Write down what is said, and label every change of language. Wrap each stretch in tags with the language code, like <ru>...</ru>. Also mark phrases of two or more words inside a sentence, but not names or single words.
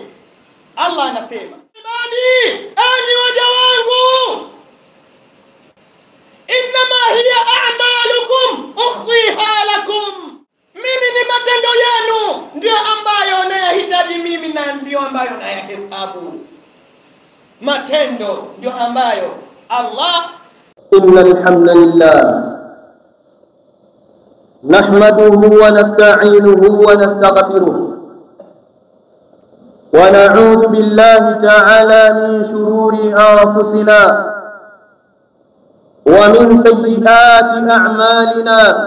<sw>Allah anasema, ibadi, enyi waja wangu,</sw> <ar>إنما هي أعمالكم أخفيها لكم,</ar> <sw>mimi ni matendo yenu ndio ambayo nayahitaji mimi na ndio ambayo nayahesabu. Matendo ndio ambayo Allah.</sw> <ar>إن الحمد لله نحمده ونستعينه ونستغفره ونعوذ بالله تعالى من شرور أنفسنا ومن سيئات أعمالنا.</ar>